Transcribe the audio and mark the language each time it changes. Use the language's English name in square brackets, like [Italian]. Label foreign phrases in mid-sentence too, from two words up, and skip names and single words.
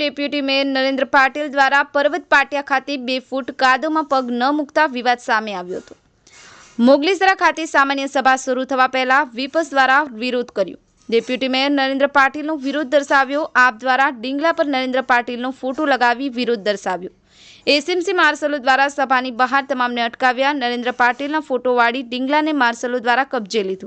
[Gujarati] ડેપ્યુટી મેયર નરેન્દ્ર પાટીલ દ્વારા પર્વત પાટિયા ખાતે 2 ફૂટ કાદવમાં પગ ન મૂકતા વિવાદ સામે આવ્યો હતો। મોગલીસરા ખાતે સામાન્ય સભા શરૂ થવા પહેલા વિપક્ષ દ્વારા વિરોધ કર્યો। ડેપ્યુટી મેયર નરેન્દ્ર પાટીલનો વિરોધ દર્શાવ્યો। આપ દ્વારા ડીંગલા પર નરેન્દ્ર પાટીલનો ફોટો લગાવી વિરોધ દર્શાવ્યો। એસએમસી માર્શલો દ્વારા સભાની બહાર તમામને અટકાવ્યા। નરેન્દ્ર પાટીલના ફોટોવાળી ડીંગલાને માર્શલો દ્વારા કબજે લીધું।